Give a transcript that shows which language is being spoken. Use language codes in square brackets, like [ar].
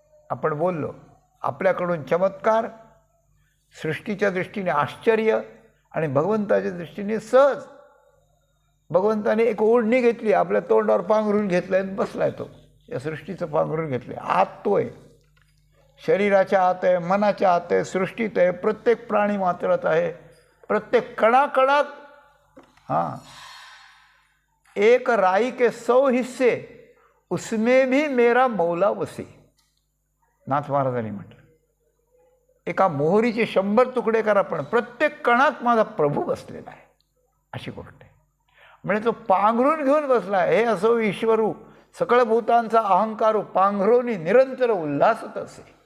[mr] आपण बोललो आपल्याकडून चमत्कार, सृष्टीच्या दृष्टीने आश्चर्य आणि भगवंताच्या दृष्टीने सहज. भगवंताने एक ओढणी घेतली, आपल्या तोंडावर पांघरून घेतलं आणि बसलाय तो. या सृष्टीचं पांघरून घेतलं. आत तो आहे, शरीराच्या आत आहे, मनाच्या आत आहे, सृष्टीत आहे, प्रत्येक प्राणी मात्रात आहे, प्रत्येक कणाकणात. [hi] हां, एक राई के 100 हिस्से उसमें भी मेरा मौला वसे. [mr] नाथ महाराजांनी म्हटलं एका मोहरीचे 100 तुकडे करा पण प्रत्येक कणात माझा प्रभू बसलेला आहे. अशी गोष्ट आहे. म्हणजे तो पांघरून घेऊन बसला. हे असो ईश्वरू सकळ भूतांचा अहंकारू पांघरोनी निरंतर उल्हासत असे.